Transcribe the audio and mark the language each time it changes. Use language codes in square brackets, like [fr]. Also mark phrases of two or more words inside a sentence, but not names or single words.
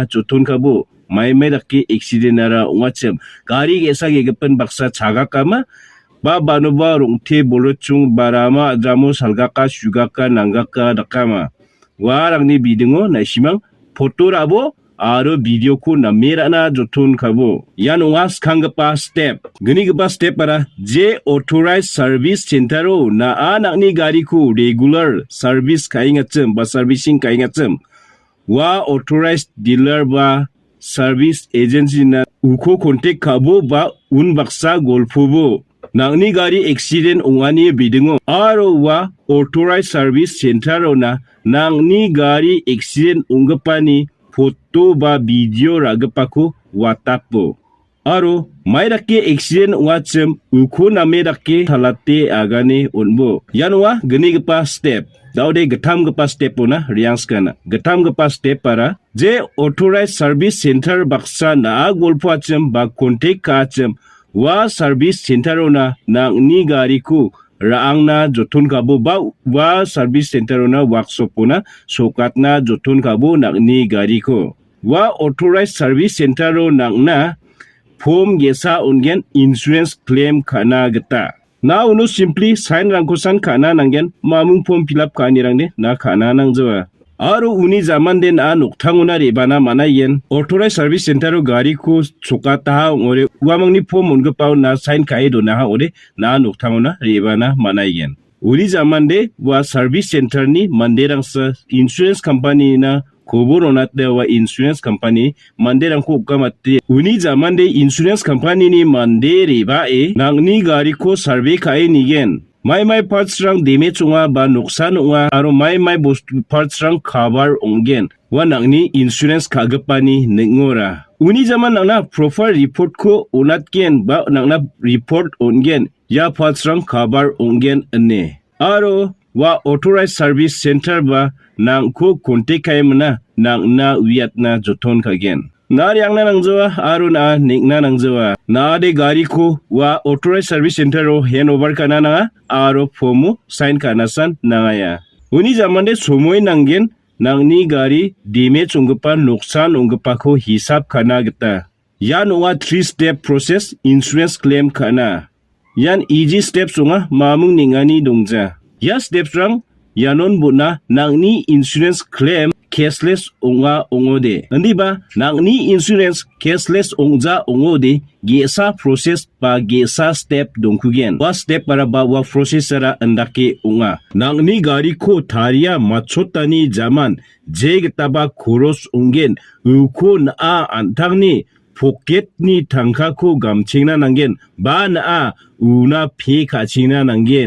[grt] joton kabo Maidake accident ara ungatsem gari gesa gegepen baksa chagakama ba banuba rongte bolochung barama adramo salgaka sugaka nangaka dakama warangni bidingo nasimang foto rabo aro video ko namerana joton kabo yan ungas kangpa step gini gapa step para je [en] authorized service center [grt] na anakni gari ko [en] regular service [grt] kaingatsem ba servicing kaingatsem wa [en] authorized dealer [grt] ba [en] service agency [grt] na uko contact kabo ba un baksa golfobo nangni gari accident ungani bidingo aro wa [en] authorized service center [grt] na nangni gari accident ungapani foto ba video ragapako watapo. Aro Maidake accident watsem uko na Maidake talate agane onbo. Yanwa geni gepa step. Daude getam gepa step na riangskana. Getam gepa step para je [en] authorized service center [grt] baksa na golpo atsem ba contact ka atsem wa [en] service center [grt] na ni gari ko raang na joton kabo ba wa [en] service center [grt] na workshop na sokat na joton kabo ni gari ko wa [en] authorized service center [grt] na form gesa ungen [en] insurance claim [grt] kana geta na uno [en] simply sign [grt] rangkosan kana nanggen mamung [en] form fill up [grt] kanirang ne na kana nang jawa aro uni zaman den noktanguna rebana manayen [en] authorized service center [grt] gari ko sokata ore wamangni form ungepau na sign kai do na ore na noktanguna rebana manayen uni zaman de wa [en] service center [grt] ni manderang sa [en] insurance company [grt] na koboronat de wa [en] insurance company [grt] manderang ko kamate uni zaman de [en] insurance company [grt] ni mandere ba nangni gari ko survey kai nigen mai parts rang damage unga ba nuksan unga aro mai bostu parts rang cover onggen wa nangni insurance kagapani nengora. Uni zaman nangna [en] profile report [grt] ko unatken ba nangna report ongen ya patsrang kabar ongen ane. Aro wa [en] authorized service center [grt] ba nang ko kontek kaimna nang na wiat na joton kagen. Nari ang na nangjawa aro na nikna nangjawa. Na de gari ko wa [en] authorized service center [grt] ro handover kana na aro formu sign kana san nangaya. Uni zaman de somoy nanggen nangni gari damage ongpa noksan ongpa ko hisab kana gita. Yan wa 3- [en] step process insurance claim [grt] kana. Yan [en] easy steps [grt] nga mamung ningani dongja. Ya steps rang yanon buna nangni [en] insurance claim cashless [grt] onga ongode. Hindi ba nangni [en] insurance cashless [grt] ongja ongode gesa process pa gesa step dongkugen. Wa step para ba wa process ara andake onga. Nangni gari ko tharia machotani zaman jegtaba koros onggen uko na antangni pocket ni tangka ko gamchingna nangen ba na una phe kachingna nangen.